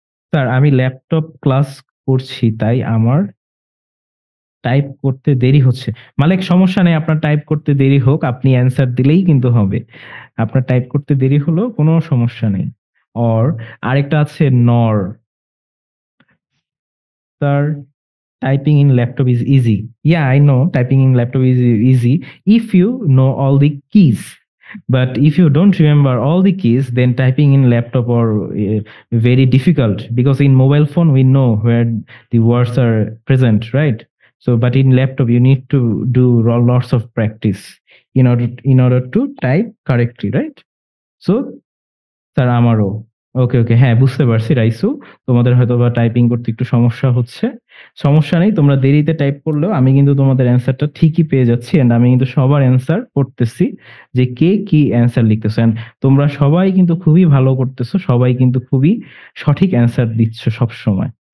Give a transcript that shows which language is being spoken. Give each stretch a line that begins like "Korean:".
Bangla: Sir আমি laptop class করছি তাই আমার টাইপ করতে দেরি হচ্ছে। মালিক সমস্যা নেই, আপনার টাইপ করতে দেরি হোক, আপনি অ্যান্সার দিলেই কিন্তু হবে। আপনার টাইপ করতে দেরি হলেও কোনো সমস্যা নেই। অর, আরেকটা আছে নর।
English: Sir typing in laptop is easy. Yeah, I know typing in laptop is easy if you know all the keys. But if you don't remember all the keys, then typing in laptop are very difficult because in mobile phone we know where the words are present, right? So, but in laptop you need to do lots of practice in order to type correctly, right?
Bangla: So, sir আমারও। ওকে, ওকে, হ্যাঁ বুঝতে পারছি রাইসু। তোমাদের হয়তোবা typing করতে একটু সমস্যা হচ্ছে। সমস্যা নেই, তোমরা দেরিতে টাইপ করলেও আমি কিন্তু তোমাদের অ্যান্সারটা ঠিকই পেয়ে যাচ্ছি এন্ড আমি কিন্তু সবার অ্যান্সার পড়তেছি যে কে কি অ্যান্সার লিখতেছো। এন্ড তোমরা সবাই কিন্তু খুবই ভালো করতেছো, সবাই কিন্তু খুবই সঠিক অ্যান্সার দিচ্ছ সবসময়।